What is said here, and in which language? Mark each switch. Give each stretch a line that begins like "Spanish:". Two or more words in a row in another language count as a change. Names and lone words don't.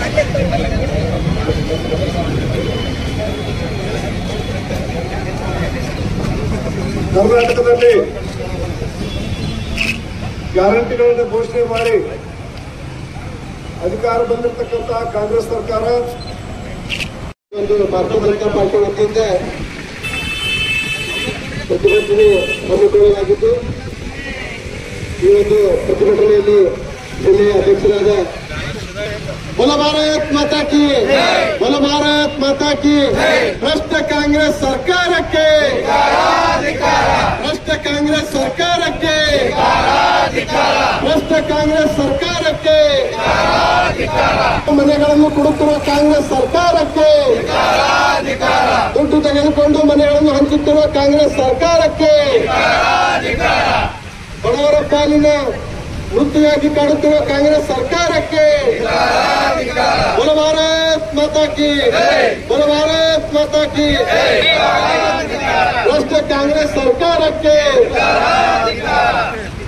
Kannada: ಕರ್ನಾಟಕದಲ್ಲಿ ಗ್ಯಾರಂಟಿಗಳನ್ನು ಘೋಷಣೆ ಮಾಡಿ ಅಧಿಕಾರ ಬಂದಿರತಕ್ಕಂಥ ಕಾಂಗ್ರೆಸ್ ಸರ್ಕಾರ ಒಂದು ಭಾರತೀಯ ಜನತಾ ಪಾರ್ಟಿ ವತಿಯಿಂದ ಪ್ರತಿಭಟನೆ ಹಮ್ಮಿಕೊಳ್ಳಲಾಗಿದ್ದು, ಈ ಒಂದು ಪ್ರತಿಭಟನೆಯಲ್ಲಿ ಜಿಲ್ಲೆಯ ಅಧ್ಯಕ್ಷರಾದ
Hindi: बोलो भारत माता की, बोलो भारत माता की, भ्रष्ट कांग्रेस सरकार के, भ्रष्ट कांग्रेस सरकार के, भ्रष्ट कांग्रेस सरकार के,
Kannada: ಮನೆಗಳನ್ನು ಕೊಡುತ್ತಿರುವ ಕಾಂಗ್ರೆಸ್ ಸರ್ಕಾರಕ್ಕೆ, ದುಡ್ಡು ತೆಗೆದುಕೊಂಡು ಮನೆಗಳನ್ನು ಹಂಚುತ್ತಿರುವ ಕಾಂಗ್ರೆಸ್ ಸರ್ಕಾರಕ್ಕೆ, ಬಡವರ ಪಾಲಿನ ವೃತ್ತಿಯಾಗಿ ಕಾಡುತ್ತಿರುವ ಕಾಂಗ್ರೆಸ್ ಸರ್ಕಾರಕ್ಕೆ,
Hindi: बोलो भारत माता की, बोलो भारत माता की, भ्रष्ट कांग्रेस सरकारಕ್ಕೆ